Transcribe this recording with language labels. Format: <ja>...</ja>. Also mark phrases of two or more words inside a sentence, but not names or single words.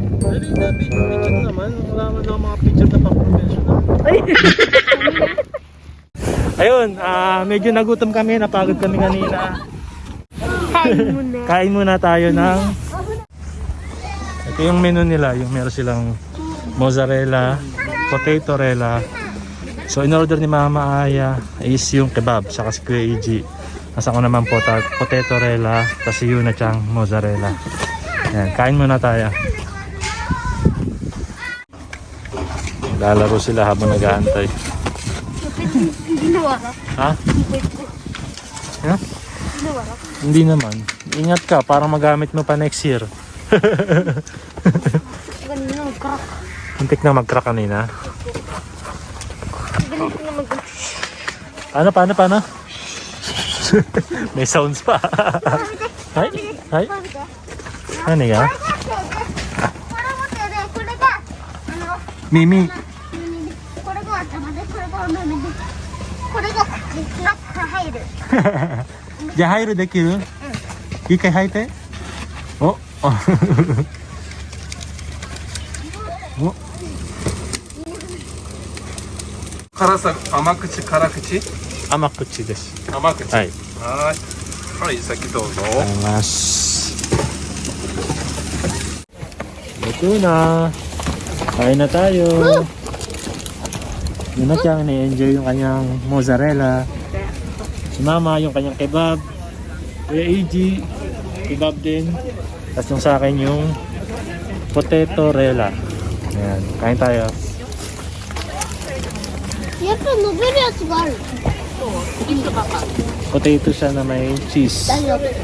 <tl>Picture naman. Wala man ako mga picture na pang-professional. Ayun, medyo nagutom kami. Napagod kami kanina. Kain muna tayo ng... Ito yung menu nila. Yung meron silang mozzarella, potato rella. So in order ni Mama Aya is yung kebab saka si Kuya Iji. Nasa ko naman potato rella kasi yun na siyang mozzarella. Ayan, kain muna tayo. Lalaro sila habang nag-aantay. Ha? Ha? Hindi naman. Ingat ka para magamit mo pa next year. Muntik na mag-crack kanina. Paano? May sounds pa. Hi. Ano nga? Mimi.</tl> <ja>これが頭で、これがお目目で、これが口が入る。じゃあ入るできる？一回入って。お。お。辛さ、甘口、辛口、甘口です。甘口。はい。はい、先どうぞ。あります。</ja> <tl>Luto na. Kain na tayo. Yun na siyang ni-enjoy yung kanyang mozzarella. Si Mama yung kanyang kebab. Kuya AG, kebab din. Tapos yung sa akin yung potato rella. Ayan, kain tayo.</tl> <ja>やっぱ伸びるやつがある。</ja> <tl>Potato siya na may cheese.</tl> <ja>大丈夫。</ja>